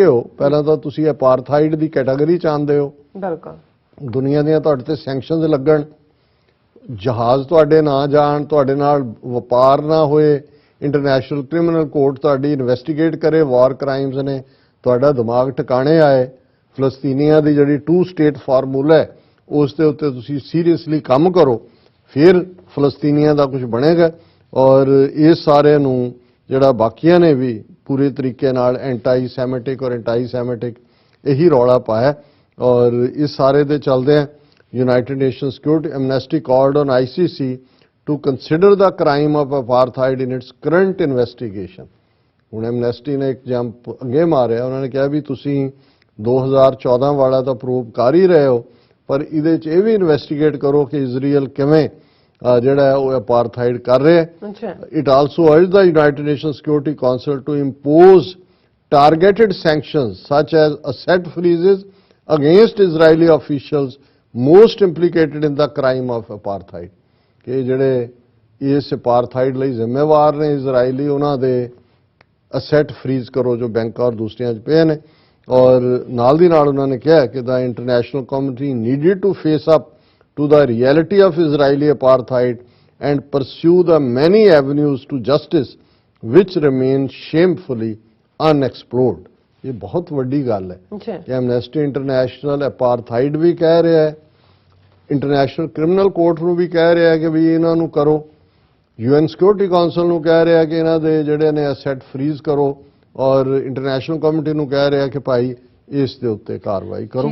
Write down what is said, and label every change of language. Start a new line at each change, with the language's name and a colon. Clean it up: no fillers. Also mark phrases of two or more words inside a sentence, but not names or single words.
Punjabi: ਉਹ ਪਹਿਲਾਂ ਤਾਂ ਤੁਸੀਂ ਅਪਾਰਥਾਈਡ ਦੀ ਕੈਟਾਗਰੀ ਚ ਆਉਂਦੇ ਹੋ, ਬਿਲਕੁਲ ਦੁਨੀਆ ਦੀਆਂ ਤੁਹਾਡੇ ਤੇ ਸੈਂਕਸ਼ਨਸ ਲੱਗਣ, ਜਹਾਜ਼ ਤੁਹਾਡੇ ਨਾ ਜਾਣ, ਤੁਹਾਡੇ ਨਾਲ ਵਪਾਰ ਨਾ ਹੋਏ, ਇੰਟਰਨੈਸ਼ਨਲ ਕ੍ਰਿਮੀਨਲ ਕੋਰਟ ਤੁਹਾਡੀ ਇਨਵੈਸਟੀਗੇਟ ਕਰੇ,
English: war crimes
Punjabi: ਨੇ, ਤੁਹਾਡਾ ਦਿਮਾਗ ਟਿਕਾਣੇ ਆਏ, ਫਲਸਤੀਨੀਆਂ ਦੀ ਜਿਹੜੀ 2
English: state formula
Punjabi: ਹੈ ਉਸ ਦੇ ਉੱਤੇ ਤੁਸੀਂ ਸੀਰੀਅਸਲੀ ਕੰਮ ਕਰੋ, ਫਿਰ ਫਲਸਤੀਨੀਆਂ ਦਾ ਕੁਝ ਬਣੇਗਾ। ਔਰ ਇਸ ਸਾਰੇ ਨੂੰ ਜਿਹੜਾ ਬਾਕੀਆਂ ਨੇ ਵੀ ਪੂਰੇ ਤਰੀਕੇ ਨਾਲ
English: anti semitic
Punjabi: ਔਰ
English: anti semitic
Punjabi: ਇਹੀ ਰੌਲਾ ਪਾਇਆ। ਔਰ ਇਸ ਸਾਰੇ ਦੇ ਚੱਲਦੇ
English: United Nations Security Amnesty called on ICC to consider the crime of apartheid in its current investigation।
Punjabi: ਹੁਣ ਐਮਨੈਸਟੀ ਨੇ ਇੱਕ ਜੰਪ ਅੱਗੇ ਮਾਰਿਆ, ਉਹਨਾਂ ਨੇ ਕਿਹਾ ਵੀ ਤੁਸੀਂ 2014 ਵਾਲਾ ਤਾਂ ਪ੍ਰੂਵ ਕਰ ਹੀ ਰਹੇ ਹੋ, ਪਰ ਇਹਦੇ 'ਚ ਇਹ ਵੀ ਇਨਵੈਸਟੀਗੇਟ ਕਰੋ ਕਿ ਇਜ਼ਰਾਈਲ ਕਿਵੇਂ ਜਿਹੜਾ ਉਹ ਅਪਾਰਥਾਈਡ ਕਰ ਰਿਹਾ ਹੈ।
English: it also urged the United Nations Security Council to impose targeted sanctions such as asset freezes against Israeli officials most implicated in the crime of apartheid।
Punjabi: ਕਿ ਜਿਹੜੇ ਇਸ ਅਪਾਰਥਾਈਡ ਲਈ ਜ਼ਿੰਮੇਵਾਰ ਨੇ ਇਜ਼ਰਾਈਲੀ, ਉਹਨਾਂ ਦੇ
English: asset freeze
Punjabi: ਕਰੋ ਜੋ ਬੈਂਕਾਂ ਔਰ ਦੂਸਰਿਆਂ 'ਚ ਪਏ ਨੇ। ਔਰ ਨਾਲ ਦੀ ਨਾਲ ਉਹਨਾਂ ਨੇ ਕਿਹਾ ਕਿ
English: the international community needed to face up to the reality of Israeli apartheid and pursue the many avenues to justice which remain shamefully unexplored।
Punjabi: ਇਹ ਬਹੁਤ ਵੱਡੀ ਗੱਲ ਹੈ ਕਿ ਐਮਨੈਸਟੀ ਇੰਟਰਨੈਸ਼ਨਲ ਅਪਾਰਥਾਈਡ ਵੀ ਕਹਿ ਰਿਹਾ ਹੈ, ਇੰਟਰਨੈਸ਼ਨਲ ਕ੍ਰਿਮੀਨਲ ਕੋਰਟ ਨੂੰ ਵੀ ਕਹਿ ਰਿਹਾ ਹੈ ਕਿ ਵੀ ਇਹਨਾਂ ਨੂੰ ਕਰੋ, UN ਸਿਕਿਉਰਿਟੀ ਕਾਉਂਸਲ ਨੂੰ ਕਹਿ ਰਿਹਾ ਕਿ ਇਹਨਾਂ ਦੇ ਜਿਹੜੇ ਨੇ
English: asset freeze
Punjabi: ਕਰੋ, ਔਰ
English: international committee
Punjabi: ਨੂੰ ਕਹਿ ਰਿਹਾ ਕਿ ਭਾਈ ਇਸ ਦੇ ਉੱਤੇ ਕਾਰਵਾਈ ਕਰੋ।